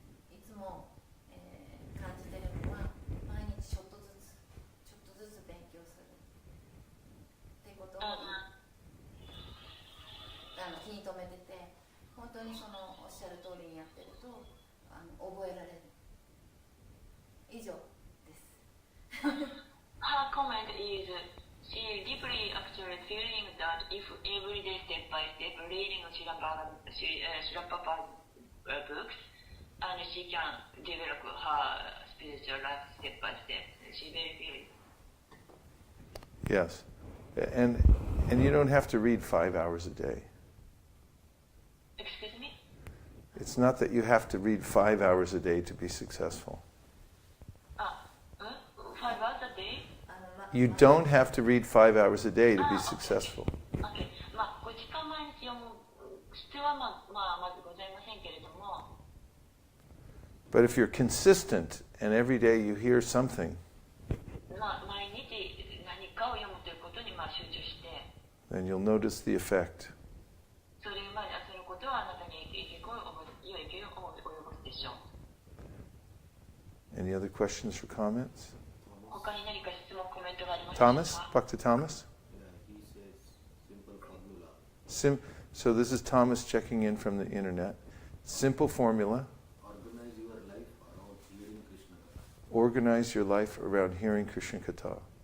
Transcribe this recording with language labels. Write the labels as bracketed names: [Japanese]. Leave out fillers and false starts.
[Japanese] いつも、感じてるのは毎日ちょっとずつ勉強するってことを気に留めてて、本当にそのおっしゃる通りにやってると覚えられる。以上です。 [English] Her comment is she deeply actually feeling that if every day step by step reading Srila Prabhupada's books and she can develop her spiritual life step by step. She very feeling. Yes. And you don't have to read 5 hours a day. Excuse me? It's not that you have to read 5 hours a day to be successful. 5 hours a day? You don't have to read 5 hours a day to be successful. Okay. [Japanese] 5時間毎日読む必要はまずございませんけれども。 [English] But if you're consistent and every day you hear something, [Japanese] 毎日何かを読むということに集中して、 [English] then you'll notice the effect. [Japanese] そのことはあなたに良い影響を及ぼすでしょう。 [English] Any other questions or comments? [Japanese] 他に何か質問、コメントがありますか？ [English] Thomas? Dr. Thomas? Yeah, he says simple formula. So this is Thomas checking in from the internet. Simple formula. Organize your life around hearing Krishna Katha. Organize your life around hearing Krishna Katha.